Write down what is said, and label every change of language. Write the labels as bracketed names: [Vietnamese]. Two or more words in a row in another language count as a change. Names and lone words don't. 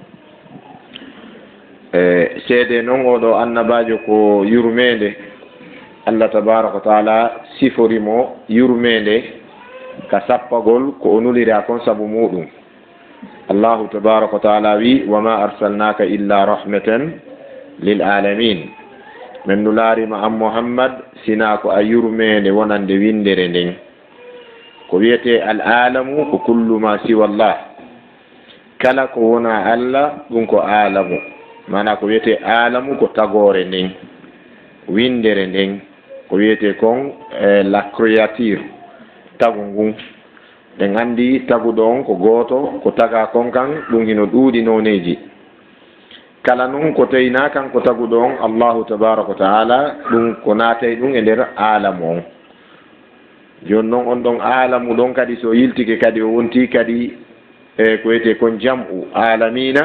[Fula] seede noon oɗo annabajo ko yurmede allah [Arabic] تبارك وتعالى [Fula] siforimo yurmede ka sappagol ko o nulira kon sabu muɗum. [Arabic] الله تبارك وتعالى [Fula] wi [Arabic] وما أرسلناك إلا رحمة للعالمين. [Fula] min nularima an muhammad sina ko a yurmede wonande windere nden. ko wiyete al alamu ko [Arabic] كل ما سوى الله. [Fula] kala ko wona allah ɗum ko alamu. mana ko wiyete alamu ko tagore nden, windere nden ko wiyete kon [French] la créature, [Fula] tagu ngun. ɗen andi taguɗo on ko goto ko taga kon kan ɗum hino ɗuuɗi noneji. kala noon ko tawina kan ko taguɗo on [Arabic] الله تبارك وتعالى [Fula] ɗum ko naatay ɗum e nder alamu on. joni noon on ɗon alamu ɗon kadi so yiltike kadi o wonti kadi ko wiyete kon [Arabic] جمع عالمين.